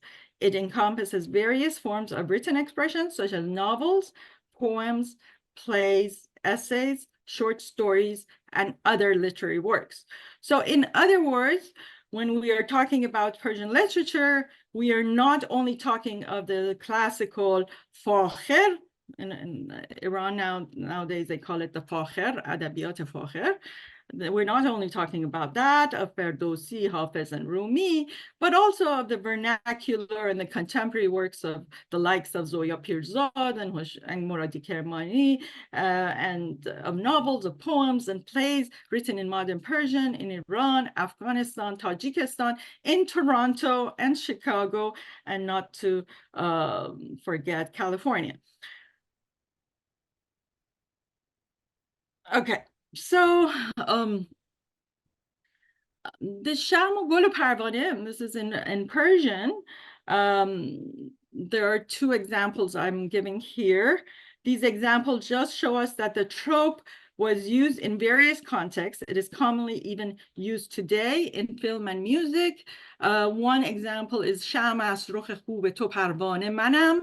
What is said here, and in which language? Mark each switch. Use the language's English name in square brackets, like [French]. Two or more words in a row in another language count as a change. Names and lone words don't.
[English] It encompasses various forms of written expression, such as novels, poems, plays, essays, short stories, and other literary works. So in other words, when we are talking about Persian literature, we are not only talking of the classical fakhir. In Iran nowadays, they call it the fakhir, [Persian] ادبیات فاخر. [English] We're not only talking about that, of Ferdowsi, Hafiz, and Rumi, but also of the vernacular and the contemporary works of the likes of Zoya Pirzad and Muradi Kermani, and of novels, of poems, and plays written in modern Persian in Iran, Afghanistan, Tajikistan, in Toronto and Chicago, and not to forget California. Okay. So the [Persian] شمع و گل و پروانه, [English] this is in Persian. There are two examples I'm giving here. These examples just show us that the trope was used in various contexts. It is commonly even used today in film and music. One example is [Persian] شمع است رخ خوب تو پروانه منم.